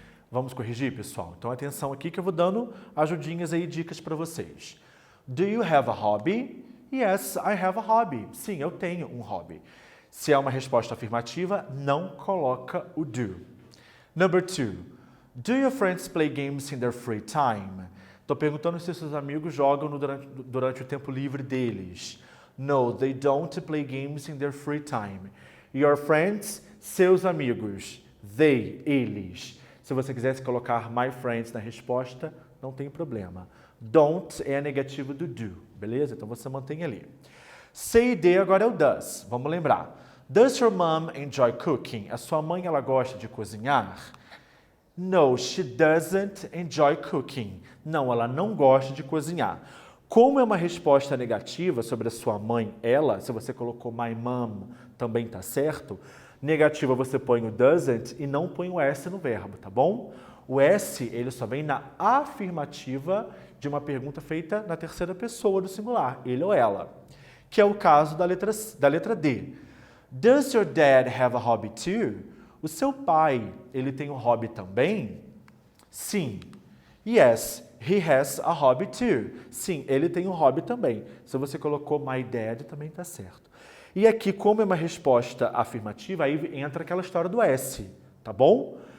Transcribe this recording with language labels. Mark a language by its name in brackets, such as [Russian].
[Portuguese] Vamos corrigir, pessoal? Então, atenção aqui que eu vou dando ajudinhas aí, dicas para vocês. [English] Do you have a hobby? Yes, I have a hobby. [Portuguese] Sim, eu tenho um hobby. Se é uma resposta afirmativa, não coloca o do. [English] Number 2. Do your friends play games in their free time? [Portuguese] Estou perguntando se seus amigos jogam durante o tempo livre deles. [English] No, they don't play games in their free time. Your friends, [Portuguese] seus amigos. They, eles. Se você quisesse colocar [English] my friends [Portuguese] na resposta, não tem problema. Don't é a negativa do do, beleza? Então você mantém ali. Say de agora é o does. Vamos lembrar. [English] Does your mom enjoy cooking? [Portuguese] A sua mãe, ela gosta de cozinhar? [English] No, she doesn't enjoy cooking. [Portuguese] Não, ela não gosta de cozinhar. Como é uma resposta negativa sobre a sua mãe, ela, se você colocou my mom, também tá certo. Negativa você põe o doesn't e não põe o S no verbo, tá bom? O S, ele só vem na afirmativa de uma pergunta feita na terceira pessoa do singular, ele ou ela. Que é o caso da letra D. [English] Does your dad have a hobby too? [Portuguese] O seu pai, ele tem um hobby também? Sim. [English] Yes, he has a hobby too. [Portuguese] Sim, ele tem um hobby também. Se você colocou my dad, também está certo. E aqui, como é uma resposta afirmativa, aí entra aquela história do S, tá bom?